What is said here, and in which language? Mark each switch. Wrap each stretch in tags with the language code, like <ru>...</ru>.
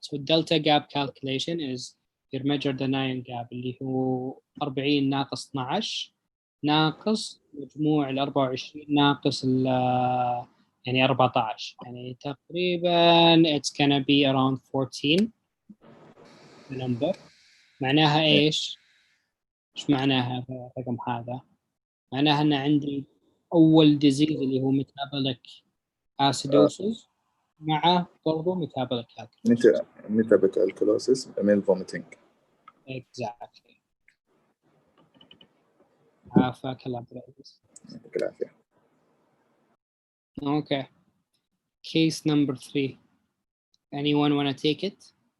<en>So delta gap calculation is you measure the anion gap</en> <ar>اللي هو 40 ناقص 12 ناقص مجموع ال 24 ناقص يعني 14 يعني تقريبا</ar> <en>it's gonna be around 14 number.</en> <ar>معناها ايش؟ ايش معناها الرقم هذا؟ معناها ان عندي اول ديزيز اللي هو metabolic acidosis مع برضه metabolic alkalosis.</ar> <en>metabolic alkalosis meal vomiting. Exactly.</en> <ar>عافاك الله بالعافية. يعطيك العافية.</ar> <en>Okay. Case number 3. Anyone want to take it?</en>